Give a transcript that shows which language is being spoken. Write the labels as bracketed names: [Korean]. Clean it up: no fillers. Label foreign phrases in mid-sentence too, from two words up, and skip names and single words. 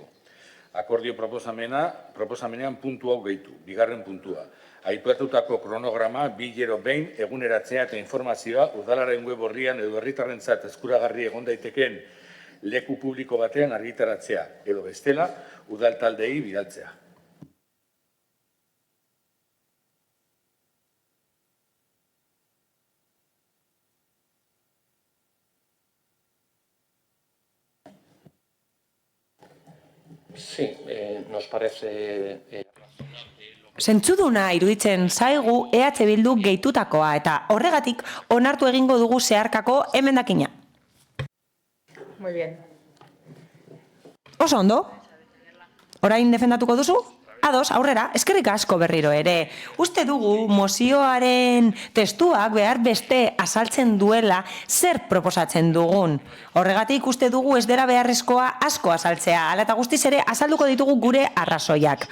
[Basque] Akordio proposamenean puntu hau gehitu. Bigarren puntua. Aipatutako kronograma 2 behin eguneratzea eta informazioa udalaren web orrian edo herritarrentzat eskuragarri egon daitekeen leku publiko batean argitaratzea edo bestela udaltaldei bidaltzea. [Spanish] Sí, nos parece... [Basque] Zentzuduna iruditzen zaigu EH Bildu gehitutakoa eta horregatik onartu egingo dugu zeharkako emendakina. [Spanish] Muy bien. [Basque] Oso ondo? Orain defendatuko duzu? Ados, aurrera, eskerrik asko berriro ere. Uste dugu mozioaren testuak behar beste azaltzen duela zer proposatzen dugun. Horregatik uste dugu ez dela beharrezkoa asko azaltzea, hala eta guztiz ere azalduko ditugu gure arrazoiak.